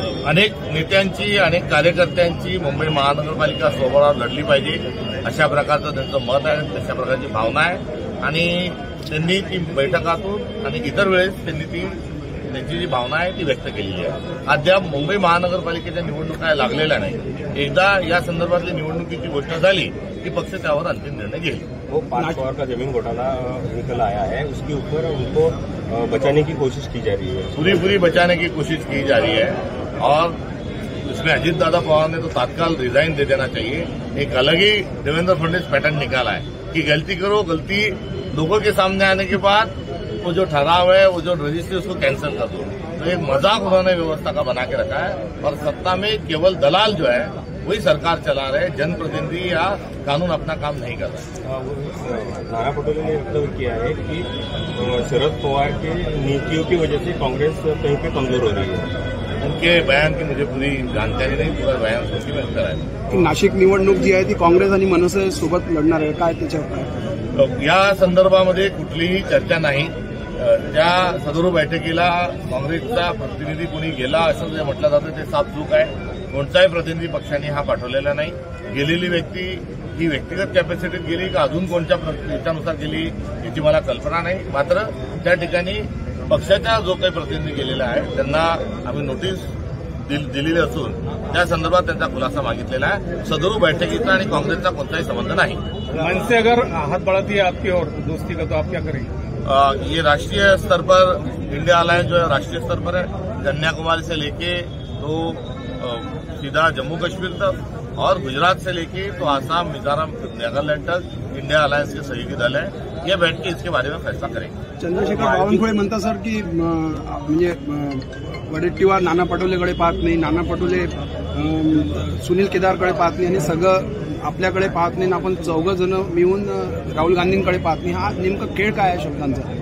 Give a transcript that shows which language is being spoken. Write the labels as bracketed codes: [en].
[mr] अनेक नेत्यांची, अनेक कार्यकर्त्यांची मुंबई महानगरपालिका स्वबळावर लढली पाहिजे अशा प्रकारचं त्यांचं मत आहे, तशा प्रकारची भावना आहे आणि त्यांनी ती बैठकातून आणि इतर वेळेस त्यांनी त्यांची जी भावना आहे ती व्यक्त केलेली आहे. अद्याप मुंबई महानगरपालिकेच्या निवडणुका लागलेल्या नाही. एकदा या संदर्भातली निवडणुकीची घोषणा झाली की पक्ष त्यावर अंतिम निर्णय घेईल. [hi] वो 5 करोड़ का जमीन घोटाला निकल आया है, उसके ऊपर उनको बचाने की कोशिश की जा रही है. पूरी बचाने की कोशिश की जा रही है और इसमें अजीत दादा पवार ने तो तत्काल रिजाइन दे देना चाहिए. एक अलग ही देवेंद्र फडणवीस पैटर्न निकाला है कि गलती करो, गलती लोगों के सामने आने के बाद वो जो ठहराव है, वो जो रजिस्ट्री उसको कैंसिल कर दो. तो एक मजाक उन्होंने व्यवस्था का बना के रखा है और सत्ता में केवल दलाल जो है वही सरकार चला रहे, जनप्रतिनिधि या कानून अपना काम नहीं कर रहे. नाना पटोले ने वक्तव्य किया है कि शरद पवार के नीतियों की वजह से कांग्रेस कहीं पे कमजोर हो रही है. उनके बयान की मुझे पूरी जानकारी नहीं, पूरा बयान सोची में करायचं. [mr] नाशिक निवडणूक जी आहे ती काँग्रेस आणि मनसे सोबत लढणार आहे, काय त्याच्यावर? या संदर्भामध्ये कुठलीही चर्चा नाही. त्या सदर बैठकीला काँग्रेसचा प्रतिनिधी कोणी गेला असं जे म्हटलं जातं ते साफ चूक आहे. कोणताही प्रतिनिधी पक्षाने हा पाठवलेला नाही. गेलेली व्यक्ती ही व्यक्तिगत कॅपॅसिटीत गेली का अजून कोणत्या याच्यानुसार गेली याची मला कल्पना नाही. मात्र त्या ठिकाणी पक्षाचा जो काही प्रतिनिधी गेलेला आहे त्यांना आम्ही नोटीस दिलेली असून त्या संदर्भात त्यांचा खुलासा मागितलेला आहे. सदर बैठकीचा आणि काँग्रेसचा कोणताही संबंध नाही. [hi] मन से अगर हाथ बढ़ाती है आपकी और दोस्ती का तो आप क्या करेंगे? ये राष्ट्रीय स्तर पर इंडिया अलायंस जो है राष्ट्रीय स्तर पर है. कन्याकुमारी से लेके तो सीधा जम्मू कश्मीर तक और गुजरात से लेके तो आसाम, मिजोरम, नागालैंड तक इंडिया अलायंस के सहयोगी दल है. ये बैठ के इसके बारे में फैसला करेंगे. [mr] चंद्रशेखर बावनकुळे म्हणतात सर की म्हणजे वडेट्टीवार नाना पटोलेकडे पाहत नाही, नाना पटोले सुनील केदारकडे पाहत नाही आणि सगळं आपल्याकडे पाहत नाही, आपण 4 जण मिळून राहुल गांधींकडे पाहत नाही. हा नेमका खेळ काय आहे शब्दांचा?